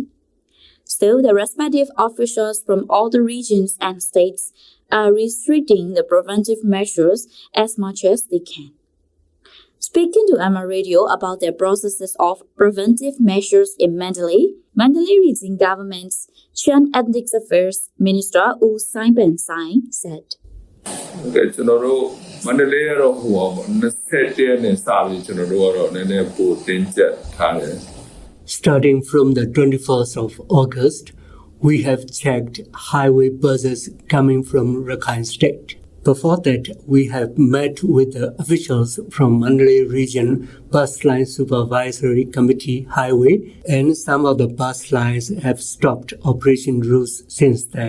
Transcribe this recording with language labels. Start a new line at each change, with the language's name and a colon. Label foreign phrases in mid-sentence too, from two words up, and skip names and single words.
English: Still, the respective officials from all the regions and states are restricting the preventive measures as much as they can. Speaking to Myanmar Radio about their processes of preventive measures in Mandalay region government's Chan Ethnic Affairs Minister U Simon Sai said.
Burmese: Mandalay ကတော့ဟိုပါ20ရက်နဲ့စပြီးကျွန်တော်တို့ကတော့နည်းနည်းပိုတင်ကျက်ထားတယ်
English: Starting from the 21st of August, we have checked highway buses coming from Rakhine State. Before that, we have met with the officials from Mandalay Region Bus Line Supervisory Committee Highway, and some of the bus lines have stopped operation routes since then.